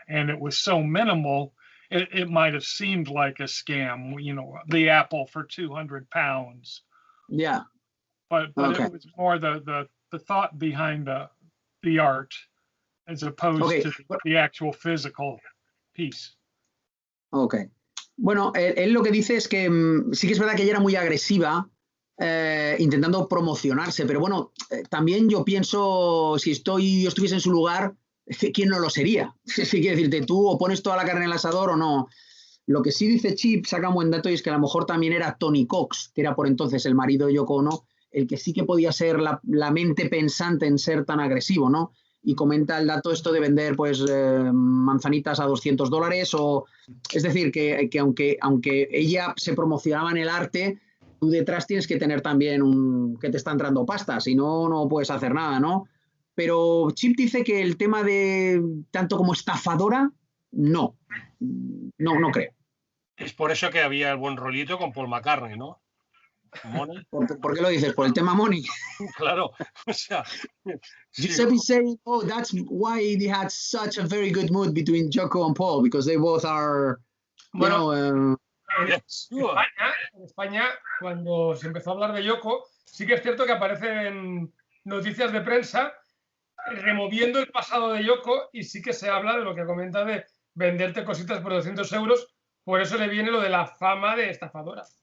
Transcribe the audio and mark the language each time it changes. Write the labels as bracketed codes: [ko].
[en] And it was so minimal, it might have seemed like a scam, the apple for 200 pounds. Yeah. But okay. It was more the thought behind the art as opposed to the actual physical piece. Okay. [es] Bueno, él lo que dice es que sí que es verdad que ella era muy agresiva intentando promocionarse, pero bueno, también yo pienso, si yo estuviese en su lugar, ¿quién no lo sería? Sí, quiere decirte, tú o pones toda la carne en el asador o no. Lo que sí dice Chip, saca un buen dato, y es que a lo mejor también era Tony Cox, que era por entonces el marido de Yoko Ono, el que sí que podía ser la mente pensante en ser tan agresivo, ¿no? Y comenta el dato esto de vender pues manzanitas a $200, o es decir, que aunque ella se promocionaba en el arte, tú detrás tienes que tener también que te está entrando pasta, si no, no puedes hacer nada, ¿no? Pero Chip dice que el tema de tanto como estafadora, no creo. Es por eso que había el buen rollito con Paul McCartney, ¿no? [en] Money. [es] ¿Por qué lo dices? ¿Por el tema money? Claro, o sea... [en] Josep is saying, that's why he had such a very good mood between Yoko and Paul, because they both are, [es] en España, cuando se empezó a hablar de Yoko, sí que es cierto que aparecen noticias de prensa removiendo el pasado de Yoko, y sí que se habla de lo que comenta de venderte cositas por 200 euros, por eso le viene lo de la fama de estafadora.